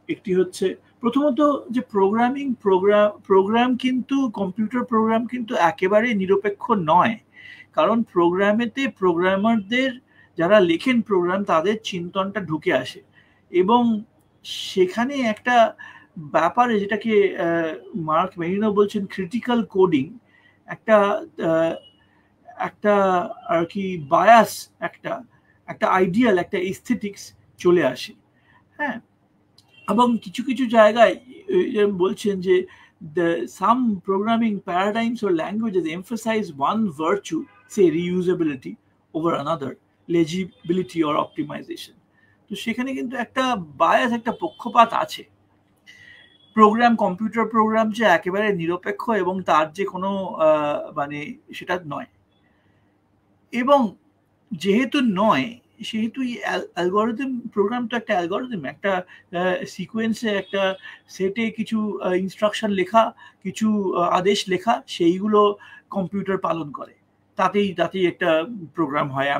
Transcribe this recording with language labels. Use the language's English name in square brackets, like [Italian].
[Bangla] একটি হচ্ছে প্রথমত যে প্রোগ্রাম কিন্তু কম্পিউটার প্রোগ্রাম কিন্তু একেবারে নিরপেক্ষ নয়, কারণ প্রোগ্রামেতে প্রোগ্রামারদের যারা লেখেন প্রোগ্রাম তাদের চিন্তনটা ঢুকে আসে, এবং সেখানে একটা ব্যাপারে যেটাকে মার্ক মেরিনো বলছেন ক্রিটিক্যাল কোডিং, একটা একটা আর কি বায়াস, একটা আইডিয়াল, একটা এস্থেটিক্স চলে আসে। হ্যাঁ, এবং কিছু কিছু জায়গায় বলছেন যে [English] some programming paradigms or languages emphasize one virtue, say reusability, over another, legibility or optimization. [Bangla] তো সেখানে কিন্তু একটা বায়াস, একটা পক্ষপাত আছে। কম্পিউটার প্রোগ্রাম যে একেবারে নিরপেক্ষ এবং তার যে কোনো মানে সেটা নয়, এবং যেহেতু নয় সেহেতু অ্যালগোরিদম প্রোগ্রাম তো একটা অ্যালগোরিদম, একটা সিকোয়েন্সে, একটা সেটে কিছু ইনস্ট্রাকশন লেখা, কিছু আদেশ লেখা, সেইগুলো কম্পিউটার পালন করে, তাতেই একটা প্রোগ্রাম হয়।